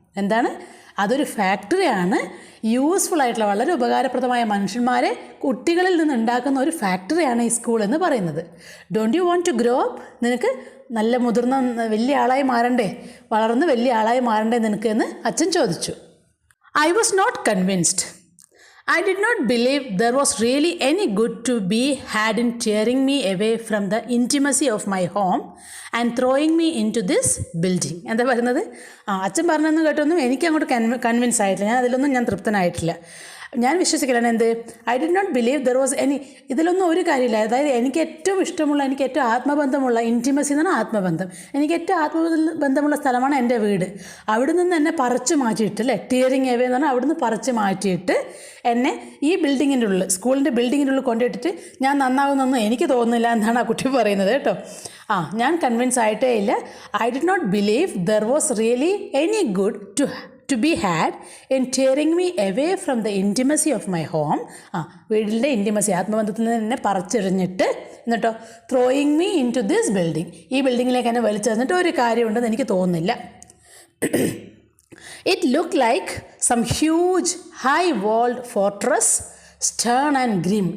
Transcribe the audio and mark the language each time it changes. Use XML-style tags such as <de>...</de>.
<ml>എന്താണ്, അതൊരു ഫാക്ടറിയാണ്, യൂസ്ഫുൾ ആയിട്ടുള്ള വളരെ ഉപകാരപ്രദമായ മനുഷ്യന്മാരെ കുട്ടികളിൽ നിന്ന് ഉണ്ടാക്കുന്ന ഒരു ഫാക്ടറിയാണ് ഈ സ്കൂൾ എന്ന് പറയുന്നത്.</ml> <en>Don't you want to grow up?</en> <ml>നിനക്ക് നല്ല മുതിർന്ന വലിയ ആളായി മാറണ്ടേ, വളർന്ന് വലിയ ആളായി മാറണ്ടേ നിനക്ക് എന്ന് അച്ഛൻ ചോദിച്ചു.</ml> <en>I was not convinced. I did not believe there was really any good to be had in tearing me away from the intimacy of my home and throwing me into this building.</en> <ml>എന്താ പറയുന്നത്? അച്ഛൻ പറഞ്ഞൊന്നും കേട്ടൊന്നും എനിക്ക് അങ്ങോട്ട് convince ആയിട്ടില്ല, അതിലൊന്നും ഞാൻ തൃപ്തനായിട്ടില്ല. ഞാൻ വിശ്വസിക്കലാണ് എന്ത്,</ml> <en>I did not believe there was any,</en> <ml>ഇതിലൊന്നും ഒരു കാര്യമില്ല. അതായത് എനിക്ക് ഏറ്റവും ഇഷ്ടമുള്ള, എനിക്ക് ഏറ്റവും ആത്മബന്ധമുള്ള, ഇൻറ്റിമസി എന്ന് പറഞ്ഞാൽ ആത്മബന്ധം, എനിക്ക് ഏറ്റവും ആത്മബന്ധമുള്ള സ്ഥലമാണ് എൻ്റെ വീട്. അവിടെ നിന്ന് എന്നെ പറിച്ചു മാറ്റിയിട്ട്, അല്ലേ, ടിയറിങ് എവേ എന്ന് പറഞ്ഞാൽ അവിടെ നിന്ന് പറിച്ചു മാറ്റിയിട്ട് എന്നെ ഈ ബിൽഡിങ്ങിൻ്റെ ഉള്ളിൽ, സ്കൂളിൻ്റെ ബിൽഡിങ്ങിൻ്റെ ഉള്ളിൽ കൊണ്ടുപോയിട്ടിട്ട് ഞാൻ നന്നാവുന്നൊന്നും എനിക്ക് തോന്നുന്നില്ല എന്നാണ് ആ കുട്ടി പറയുന്നത് കേട്ടോ. ഞാൻ കൺവിൻസ് ആയിട്ടേ ഇല്ല.</ml> <en>I did not believe there was really any good to be had in tearing me away from the intimacy of my home.</en> <ml>വീടിൻ്റെ ഇൻറ്റിമസി, ആത്മബന്ധത്തിൽ നിന്ന് എന്നെ പറിച്ചെറിഞ്ഞിട്ട് എന്നിട്ടോ</ml> <en>throwing me into this building,</en> <ml>ഈ ബിൽഡിങ്ങിലേക്ക് എന്നെ വലിച്ചെറിഞ്ഞിട്ട് ഒരു കാര്യമുണ്ടെന്ന് എനിക്ക് തോന്നുന്നില്ല.</ml> <en>It look like some huge high walled fortress stern and grim.</en>